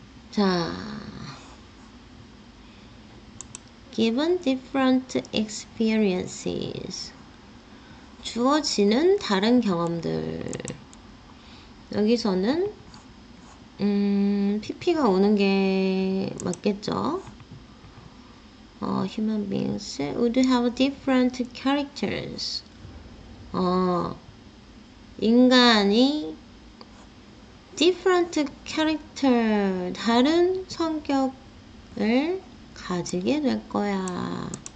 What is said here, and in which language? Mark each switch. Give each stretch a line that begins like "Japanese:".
English: 자, given different experiences.
Korean: 주어지는 다른 경험들. 여기서는 PP가 오는 게 맞겠죠?
English: Human beings would have different characters.
Korean: 인간이
English: different character,
Korean: 다른 성격을 가지게 될 거야.